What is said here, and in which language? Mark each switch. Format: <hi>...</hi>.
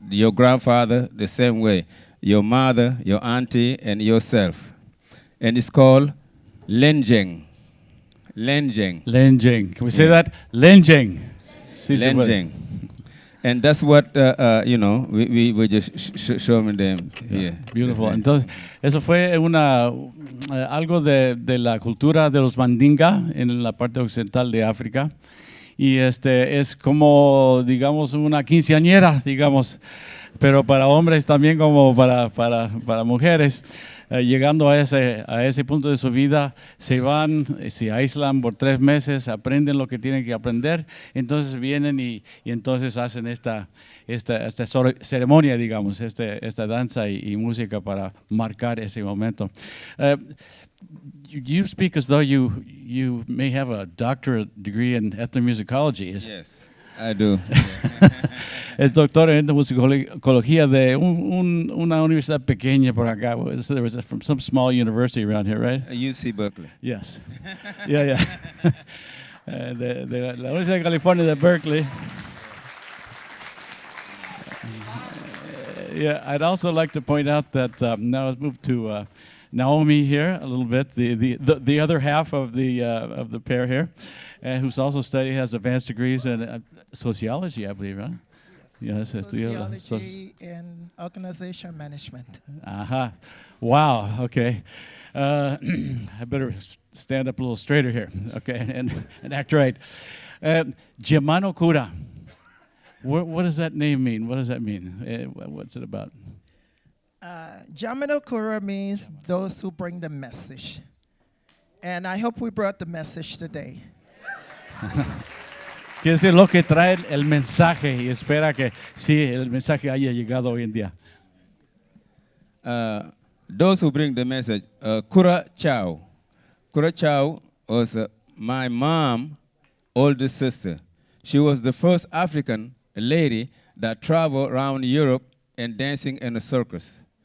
<en>Your grandfather, the same way. Your mother, your auntie, and yourself. And it's called Lenjeng. Lenjeng. Lenjeng. Can we say that? Lenjeng. Lenjeng. And that's what, we were just showing them here. Beautiful.</en> <es>Entonces, eso fue algo de la cultura de los Mandinga en la parte occidental de África. Y es como, digamos, una quinceañera, digamos, pero para hombres también como para mujeres. Llegando a ese punto de su vida, se van, se aíslan por 3 meses, aprenden lo que tienen que aprender, entonces vienen y entonces hacen esta ceremonia, digamos, esta danza y música para marcar ese momento.</es> <en>You speak as though you may have a doctorate degree in ethnomusicology. Yes, I do.</en> <es>Es doctor en etnomusicología de una universidad pequeña por acá.</es> <en>There was from some small university around here, right? UC Berkeley. Yes. Yeah.</en> <es>De la Universidad de California de Berkeley.</es> <en>Yeah, I'd also like to point out that now let's move to Naomi here a little bit, the other half of the pair here, who's also has advanced degrees in sociology, I believe, right? Yes, sociology and organization management. Aha. Wow, okay. I better stand up a little straighter here, okay, and act right. Diamano Coura. What does that name mean? What does that mean? What's it about? Diamano Coura means those who bring the message. And I hope we brought the message today.</en> <es>Quiere decir lo que trae el mensaje y espera que sí, el mensaje haya llegado hoy en día.</es> <en>Those who bring the message, Coura Chow. Coura Chow was my mom's oldest sister. She was the first African lady that traveled around Europe and dancing in a circus.</en>